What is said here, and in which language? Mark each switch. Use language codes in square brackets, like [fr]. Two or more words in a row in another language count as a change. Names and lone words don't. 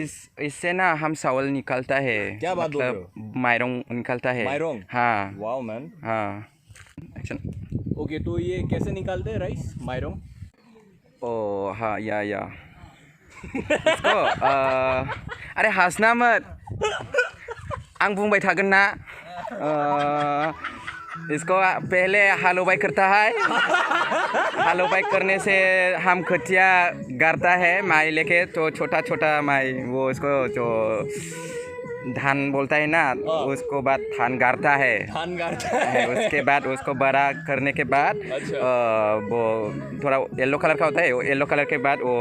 [hi] इससे ना हम चावल निकालता है क्या बात बोल रहे मतलब मायरों निकालता है मायरों हाँ [en] Wow man [hi] हाँ एक्शन ओके तो ये कैसे निकालते हैं राइस मायरों ओ हाँ या इसको अरे हंसना मत [brx] आं बुंबाय थागोन ना [hi] इसको पहले हालोबाई करता है हालोबाई करने से हम खटिया गाड़ता है माई लेके तो छोटा छोटा माई वो इसको जो धान बोलता है ना उसको बाद धान गाड़ता है उसके बाद उसको बड़ा करने के बाद वो थोड़ा [en] yellow colour [hi] का होता है [en] yellow colour [hi] के बाद वो